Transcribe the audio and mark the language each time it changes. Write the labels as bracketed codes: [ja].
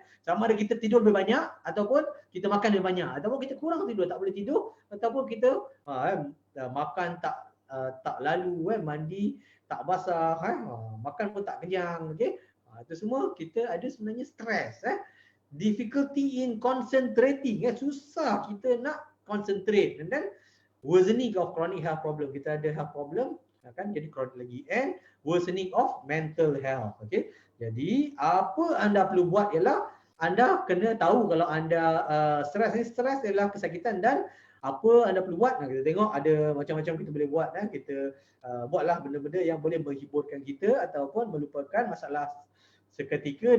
[ms] Sama ada kita tidur lebih banyak ataupun kita makan lebih banyak, ataupun kita kurang tidur, tak boleh tidur, ataupun kita makan tak lalu, mandi tak basah, makan pun tak kenyang. Okey, itu semua kita ada sebenarnya stres. [en] Difficulty in concentrating, [ms] susah kita nak concentrate, [en] and then worsening of chronic health problem. [ms] Kita ada health problem kan, jadi chronic lagi, [en] and worsening of mental health. [ms] Okey, jadi apa anda perlu buat ialah anda kena tahu kalau anda stres ialah kesakitan, dan apa anda perlu buat. Kita tengok ada macam-macam kita boleh buat. Kita buatlah benda-benda yang boleh menghiburkan kita ataupun melupakan masalah seketika.